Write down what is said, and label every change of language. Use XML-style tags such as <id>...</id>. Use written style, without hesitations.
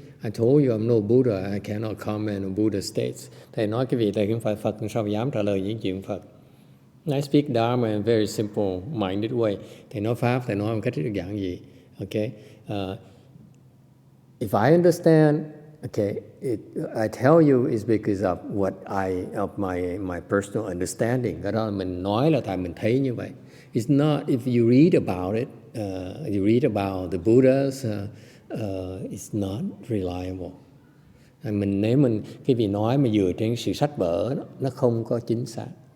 <en>I told you I'm no Buddha, I cannot comment on Buddha states.</en> <vi>Thầy nói cái vị thầy không phải Phật, sao dám trả lời những chuyện Phật?</vi> <en>I speak Dharma in a very simple-minded way.</en> <vi>Thầy nói Pháp, thầy nói một cách rất giản dị.</vi> <en>Okay? If I understand, okay, I tell you is because of of my personal understanding.</en> <vi>Cái đó mình nói là tại mình thấy như vậy.</vi> <en>It's not if you read about it, you read about the Buddhas, it's not reliable.</en> <vi>Nếu cái vị nói mà dựa trên sự sách vở, nó không có chính xác.</vi>